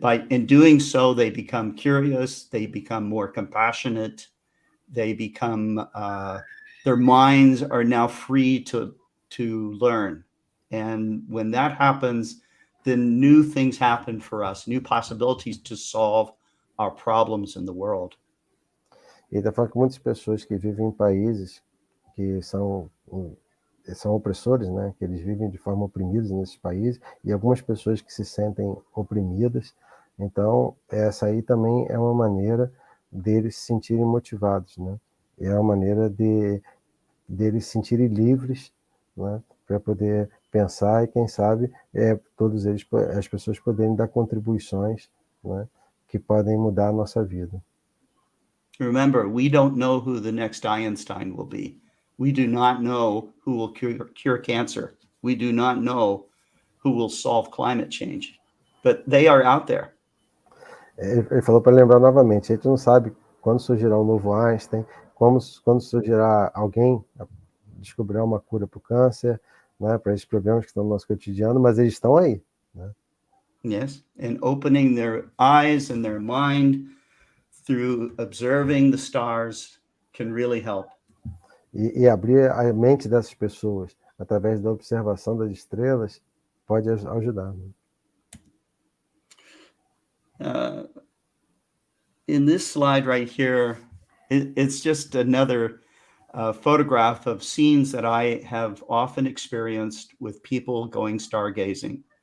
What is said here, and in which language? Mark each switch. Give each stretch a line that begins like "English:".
English: in doing so, they become curious, they become more compassionate, they become their minds are now free to learn. And when that happens, then new things happen for us, new possibilities to solve our problems in the world.
Portuguese: Ele está falando que muitas pessoas que vivem em países que são opressores, né? Que eles vivem de forma oprimidos nesses países, e algumas pessoas que se sentem oprimidas, Então, essa aí também é uma maneira deles se sentirem motivados, né? E é uma maneira deles se sentirem livres, né? Para poder pensar e, quem sabe, todos eles, as pessoas poderem dar contribuições, né? Que podem mudar a nossa vida.
English: Remember, we don't know who the next Einstein will be. We do not know who will cure cancer. We do not know who will solve climate change. But they are out there.
Portuguese: Ele falou para lembrar novamente, a gente não sabe quando surgirá um novo Einstein, quando surgirá alguém descobrirá uma cura para o câncer, né, para esses problemas que estão no nosso cotidiano, mas eles estão aí, né?
English: Yes, and opening their eyes and their mind through observing the stars can really help.
Portuguese: E abrir a mente dessas pessoas através da observação das estrelas pode ajudar, né?
English: In this slide right here, it's just another photograph of scenes that I have often experienced with people going stargazing.